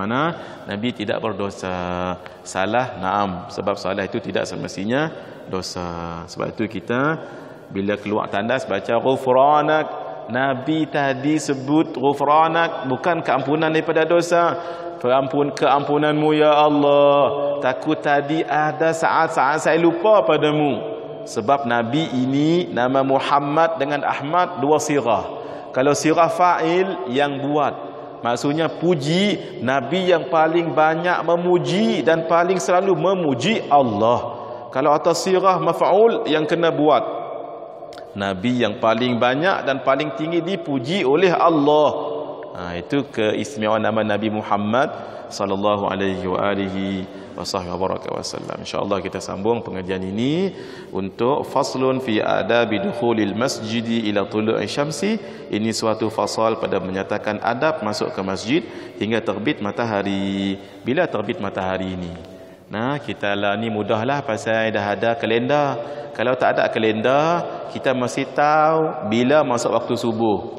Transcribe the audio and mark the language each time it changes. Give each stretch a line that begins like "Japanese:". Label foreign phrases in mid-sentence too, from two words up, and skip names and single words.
Malay: Nabi tidak berdosa. Salah, naam. Sebab salah itu tidak semestinya dosa. Sebab itu kita bila keluar tandas baca ghufranak. Nabi tadi sebut ghufranak, bukan keampunan daripada dosa. Keampunanmu
Arabic: يا الله.
Malay: Takut tadi ada saat-saat saya lupa padamu. Sebab Nabi ini nama Muhammad dengan Ahmad 2 sirah. Kalau
Arabic: صيغة فاعل
Malay: yang buat, maksudnya puji. Nabi yang paling banyak memuji dan paling selalu memuji Allah. Kalau atas
Arabic: صيغة مفعول
Malay: yang kena buat, Nabi yang paling banyak dan paling tinggi dipuji oleh Allah. Itu keistimewaan nama Nabi Muhammad
Arabic: صلى الله عليه وآله وسلم.
Malay: Insyaallah kita sambung pengajian ini untuk
Arabic: فصل في آداب دخول المسجد إلى طلوع الشمس.
Malay: Ini suatu fasal pada menyatakan adab masuk ke masjid hingga terbit matahari. Bila terbit matahari ini? Nah, kita lah ni mudahlah pasal dah ada kalender. Kalau tak ada kalender, kita masih tahu bila masuk waktu subuh.